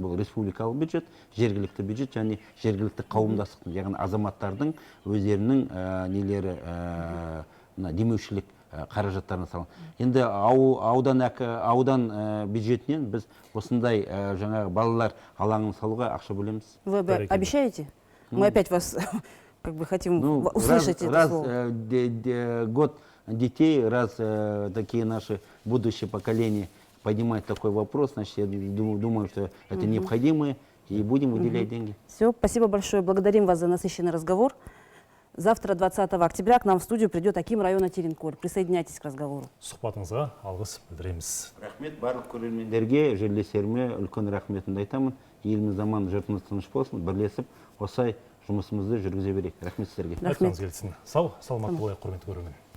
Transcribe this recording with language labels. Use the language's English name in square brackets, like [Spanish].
[Kazakh] Бұл республикалық бюджет, жергілікті бюджет және жергілікті қауымдастықтың, яғни азаматтардың өздерінің нелері демеушілік қаражаттарына салын. Енді аудан бюджетінен біз осындай жаңағы балалар алаңын салуға ақша бөлеміз. [Russian] Вы обещаете? Мы опять вас как бы хотим услышать это слово. Год детей, раз такие наши будущее поколение поднимает такой вопрос, значит, я думаю, что это необходимо, и будем выделять деньги. Все, спасибо большое. Благодарим вас за насыщенный разговор. Завтра, 20 октября, к нам в студию придет Аким района Теренкөл. Присоединяйтесь к разговору. [Kazakh] Сұхбатыңызға алғыс білдіреміз. Рахмет барлық көрермендерге, жерлестеріме үлкен рахметімді айтамын. Еліміз аман, жұртымыз тыныш болсын, бірлесіп осылай жұмысымызды жүргізе берейік. Рахмет сіздерге. Айтқаныңыз келсін. Сау, саламат болайық, құрметті көрермен.